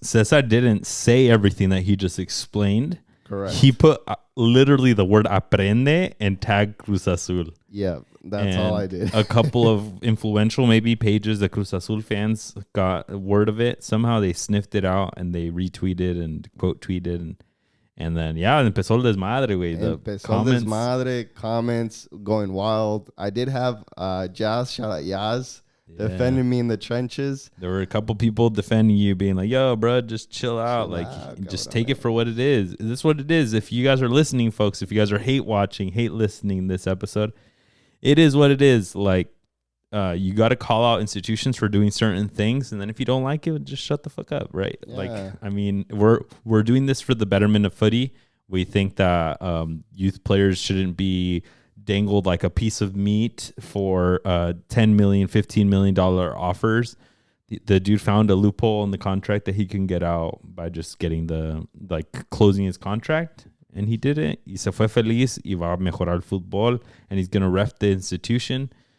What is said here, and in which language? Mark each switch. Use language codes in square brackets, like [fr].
[en] Cesar didn't say everything that he just explained. Correct. He put literally the word aprende and tag Cruz Azul. Yeah, that's all I did. A couple of influential maybe pages, the Cruz Azul fans got word of it. Somehow they sniffed it out and they retweeted and quote tweeted. [es] And then, empezó el desmadre, güey. Empezó el desmadre, comments going wild. [en] I did have Jazz, shout out Yaz, defending me in the trenches. There were a couple people defending you, being like, yo, bro, just chill out. Just take it for what it is. This is what it is. If you guys are listening, folks, if you guys are hate listening this episode, it is what it is. Like, you got to call out institutions for doing certain things. And then if you don't like it, just shut the fuck up, right? Yeah. Like, I mean, we're doing this for the betterment of footy. We think that youth players shouldn't be dangled like a piece of meat for $10 million, $15 million offers. The dude found a loophole in the contract that he can get out by just getting closing his contract, and he did it. [es] Y se fue feliz y va a mejorar el fútbol, and he's gonna ref the institution.